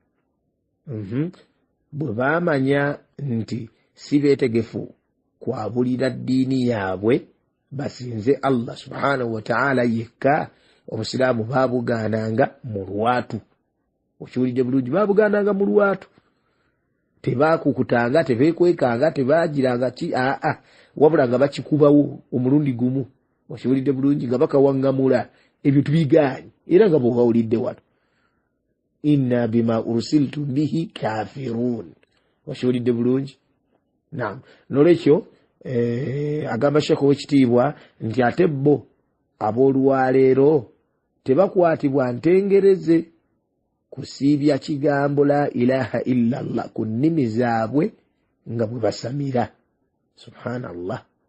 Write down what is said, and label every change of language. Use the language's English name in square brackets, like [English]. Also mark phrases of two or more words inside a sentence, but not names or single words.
[Ganda] Bwe baamanya nti si beetegefu kwabulira ddiini yaabwe basinze Allah [Arabic] سبحانه وتعالى [Ganda] yekka, obusiraamu baabugaananga mu lwatu. Okiwulidde bulungi? Baabugaananga mu lwatu. tebakukutanga tebekwekanga tebagiranga wabula nga bakikubawo omulundi gumu okiwulidde bulungi nga bakawaŋŋamula ebyo tubigaanye era nga bw'owawulidde wano [Arabic] إنا بما أرسلتم به كافرون [Ganda] okiwulidde bulungi naam nolwekyo agamba Sheikh ow'ekitiibwa nti ate bo ab'olwaleero tebakwatibwa ntengereze kusiibya kigambo [Arabic] لا إله إلا الله [Ganda] ku nnimi zaabwe nga bwe basamira subhanallah